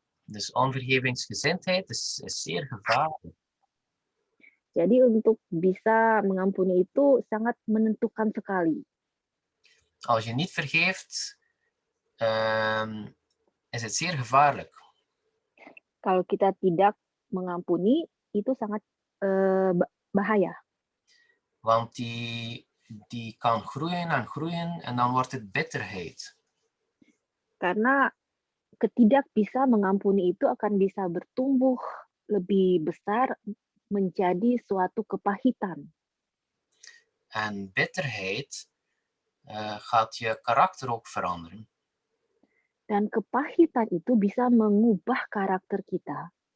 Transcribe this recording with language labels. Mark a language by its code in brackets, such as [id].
[nl] Dus onvergevingsgezindheid is zeer gevaarlijk. [id] Jadi untuk bisa mengampuni itu sangat menentukan sekali. [nl] Als je niet vergeeft, is het zeer gevaarlijk. [id] Kalau kita tidak mengampuni, itu sangat bahaya. [nl] Want die kan groeien en groeien en dan wordt het bitterheid. [id] Karena ketidak bisa mengampuni itu akan bisa bertumbuh lebih besar menjadi suatu kepahitan. [nl] En bitterheid gaat je karakter ook veranderen. [id] Dan kepahitan itu bisa mengubah karakter kita.